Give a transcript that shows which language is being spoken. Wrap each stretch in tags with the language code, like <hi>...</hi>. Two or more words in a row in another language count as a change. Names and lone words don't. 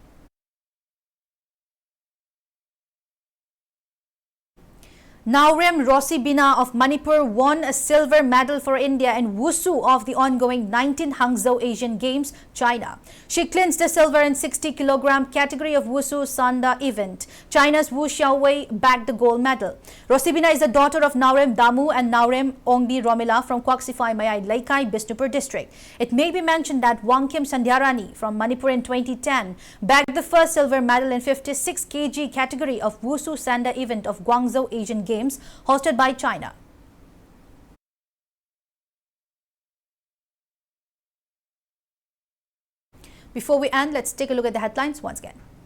<en>Naurem BABINA of Manipur won a silver medal for India in Wushu of the ongoing 19th Hangzhou Asian Games, China. She clinched the silver in 60 kg category of Wushu Sanda event. China's Wu Xiaowei bagged the gold medal. BABINA is the daughter of Naurem Damu and Naurem Ongdi Romila from Kwaksifai Mayai Laikai, Bisnupur district. It may be mentioned that Wangkim Sandhyarani from Manipur in 2010 bagged the first silver medal in 56 kg category of Wushu Sanda event of Guangzhou Asian Games hosted by China. Before we end, let's take a look at the headlines once again.</en>